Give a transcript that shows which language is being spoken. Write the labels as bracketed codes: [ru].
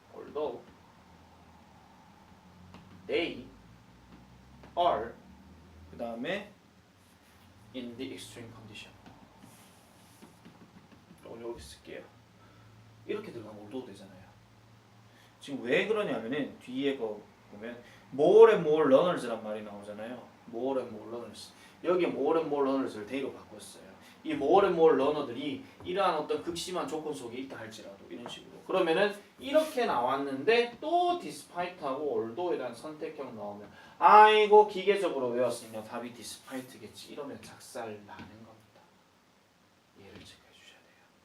[en] although they are [ko] 그 다음에 [en] in the extreme condition. [ko] 여기 쓸게요. 이렇게 들어가면 올도 되잖아요. 지금 왜 그러냐면은 뒤에 거 보면 [en] more and more learners [ko] 란 말이 나오잖아요. [en] more and more learners. [ko] 여기에 [en] more and more learners [ko] 를 they로 바꿨어요. 이 more and more learner들이 이러한 어떤 극심한 조건 속에 있다 할지라도 이런 식으로. 그러면은 이렇게 나왔는데 또 despite하고 although에 대한 선택형 나오면 아이고 기계적으로 외웠으니까 답이 despite겠지. 이러면 작살 나는 겁니다. 얘를 체크해 주셔야 돼요.